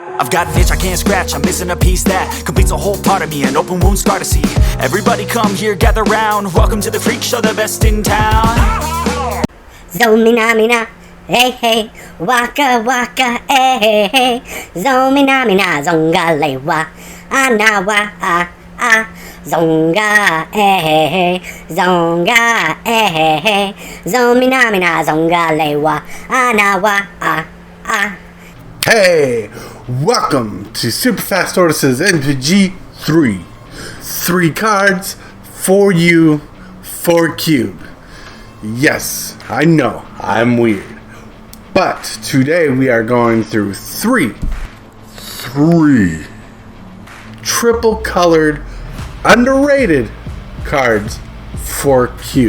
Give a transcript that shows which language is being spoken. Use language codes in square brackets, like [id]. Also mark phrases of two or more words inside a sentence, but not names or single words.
[en] Got an itch I can't scratch, I'm missing a piece that completes a whole part of me, an open wound scar to see. Everybody come here, gather round, welcome to the freak show, the best in town. Zomina mina, hey hey, waka waka, hey hey, zomina mina, zonga lewa, anawa zonga, hey, zonga, hey, zomina mina, zonga lewa, anawa Hey, welcome to Super Fast Tortoises MTG 3. 3 cards for you, for Cube. Yes, I know, I'm weird. But today we are going through three triple colored, underrated cards for Cube.